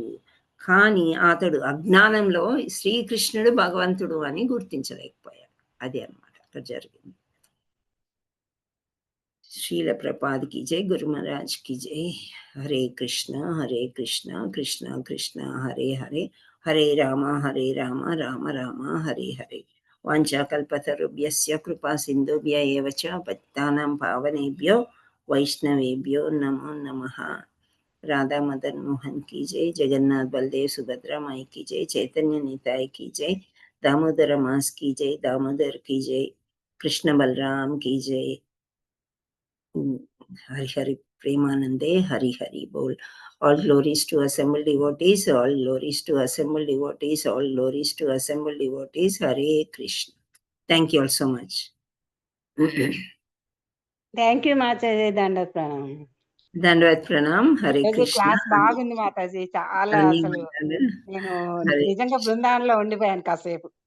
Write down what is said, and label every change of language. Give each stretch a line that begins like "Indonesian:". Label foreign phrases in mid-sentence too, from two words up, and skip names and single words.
Telugu: కానీ అతడు అజ్ఞానంలో శ్రీకృష్ణుడు భగవంతుడు అని గుర్తించలేకపోయాడు. అదే అన్నమాట అక్కడ జరిగింది. శ్రీల ప్రపాద్కి జై, గురు మహారాజ్కి జై.
Sanskrit: హరే కృష్ణ కృష్ణ కృష్ణ హరే హరే, హరే రామ రామ రామ హరే హరే. వాంఛాకల్పతరుభ్యస్య కృపా సింధుభ్య ఏవ చ పతితానాం పావనేభ్యో వైష్ణవేభ్యో నమో నమః.
Hindi: राधा मदन मोहन की जय, जगन्नाथ बलदेव सुभद्रा माई की जय, चैतन्य निताय की जय, दामोदर मास की जय, दामोदर की जय, कृष्ण बलराम की जय. हरि हरि प्रेमानंदे हरि हरि बोल.
English: All glories to assembled devotees, all glories to assembled devotees, all glories to assembled devotees.
Sanskrit: हरे कृष्ण.
English: Thank you all so much. thank you
Telugu: మాతాజీ. దండవత్ ప్రణామం. దండవత్ ప్రణాం.
Sanskrit: హరే కృష్ణ.
Telugu: క్లాస్ బాగుంది మాతాజీ, చాలా అసలు నేను నిజంగా బృందావనంలో ఉండిపోయాను కాసేపు.